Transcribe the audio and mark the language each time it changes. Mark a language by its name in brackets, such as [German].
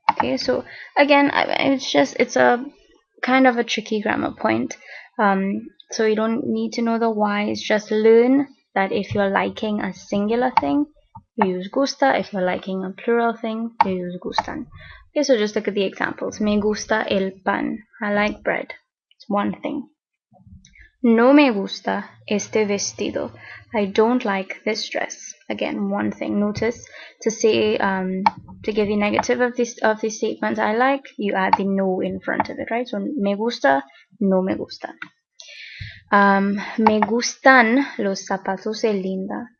[English] Okay, so again, it's a kind of a tricky grammar point. So you don't need to know the whys, just learn that if you're liking a singular thing, you use gusta. If you're liking a plural thing, you use gustan. Okay, so just look at the examples. [Spanish] Me gusta el pan. [English] I like bread. It's one thing. [Spanish] No me gusta este vestido. [English] I don't like this dress. Again, one thing. Notice to say to give you negative of these statements I like, you add the no in front of it, right? So [Spanish] me gusta, no me gusta. Me gustan los zapatos de Linda.